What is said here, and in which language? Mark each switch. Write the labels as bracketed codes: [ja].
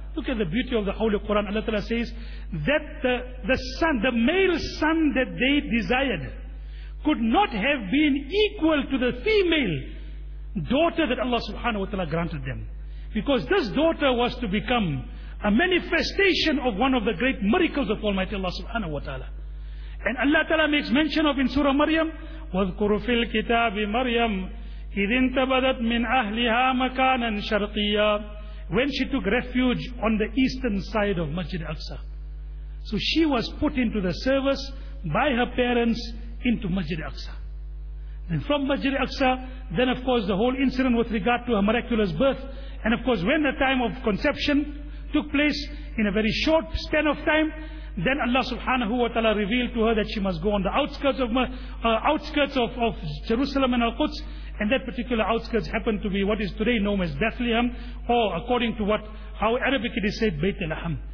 [en] Look at the beauty of the Holy Quran. Allah Ta'ala says that the male son that they desired could not have been equal to the female daughter that Allah subhanahu wa ta'ala granted them. Because this daughter was to become a manifestation of one of the great miracles of Almighty Allah subhanahu wa ta'ala. And Allah Ta'ala makes mention of in Surah Maryam, [ar] وَذْكُرُ فِي الْكِتَابِ مَرْيَمْ إِذِ انْتَبَذَتْ مِنْ أَهْلِهَا مَكَانًا شَرْقِيًّا. [en] When she took refuge on the eastern side of Masjid Al-Aqsa. So she was put into the service by her parents into Masjid Al-Aqsa. Then from Masjid Al-Aqsa, then of course the whole incident with regard to her miraculous birth, and of course when the time of conception took place in a very short span of time, then Allah subhanahu wa ta'ala revealed to her that she must go on the outskirts of Jerusalem and Al-Quds, and that particular outskirts happened to be what is today known as Bethlehem, or according to what, how Arabic it is said, Bayt al-Laham.